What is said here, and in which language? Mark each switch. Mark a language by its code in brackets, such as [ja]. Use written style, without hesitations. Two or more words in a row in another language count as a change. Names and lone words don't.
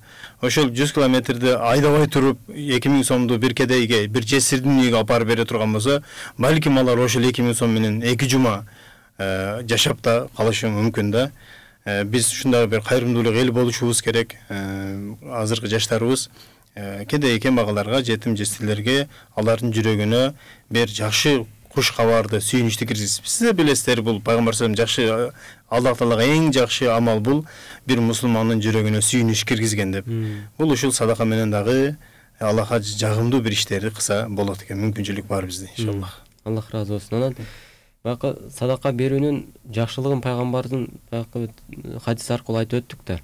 [ky] Ошол 100 кмди айдабай туруп 2000 сомду бир кедейге, бир жесирдин үйүгө апарып бере турган болсо, балким алар ошол 2000 сом менен 2 жума жашап да калышы мүмкүн да. Биз ушундай бир кайрымдуулук эл болушубуз керек. Азыркы жаштарыбыз кедей кембагалдарга, жетим жесирлерге, алардын жүрөгүнө бир жакшы куш кабарды, сүйүнүчтү киргизип. Сиз да билесиздер, бул пайгамбар [ar] صلى الله عليه وسلم [ky] жакшы, Аллах Таалага эң жакшы амал бул бир мусулмандын жүрөгүнө сүйүнүч киргизген деп. Бул ушул садака менен дагы Аллахка жагымдуу бир иштерди кылса болот экен, мүмкүнчүлүк бар бизде, иншаллах. Аллах разы болсун. Анан баягы садака берүүнүн жакшылыгын пайгамбардын баягы хадис аркылуу айтып өттүк да.